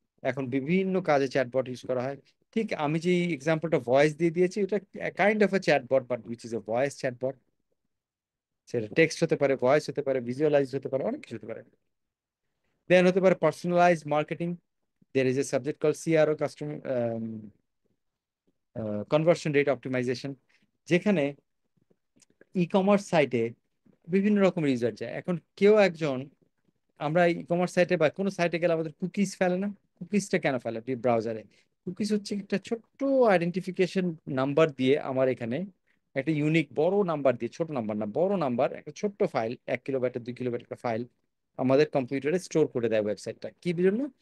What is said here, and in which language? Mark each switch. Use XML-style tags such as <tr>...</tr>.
<bn>এখন বিভিন্ন কাজে চ্যাটবট ইউজ করা হয়। ঠিক আমি যে এক্সাম্পলটা ভয়েস দিয়ে দিয়েছি, ওটা kind of A chatbot,</bn> <en>But which is a voice chatbot.</en> <bn>সেটা টেক্সট হতে পারে, ভয়েস হতে পারে, ভিজুয়ালাইজ হতে পারে, অনেক কিছু হতে পারে। দেন হতে পারে personalize marketing,</bn> <en>there is a subject called CRO, customer conversion rate optimization,</en> <bn>যেখানে ই কমার্স সাইটে বিভিন্ন রকমের ইউজার যায়। এখন কেউ একজন, আমরা ই কমার্স সাইটে বা কোনো সাইটে গেলে আমাদের কুকিজ ফেলে না? কুকিজটা কেন ফেলে ব্রাউজারে? কুকিজ হচ্ছে একটা ছোট্ট আইডেন্টিফিকেশন নাম্বার দিয়ে আমার এখানে একটা ইউনিক বড় নাম্বার দিয়ে, ছোট নাম্বার না বড় নাম্বার, একটা ছোট্ট ফাইল, 1 কিলোবাইট 2 কিলোবাইট একটা ফাইল আমাদের কম্পিউটারে স্টোর করে দেয় ওয়েবসাইটটা। কি জন্য?</bn>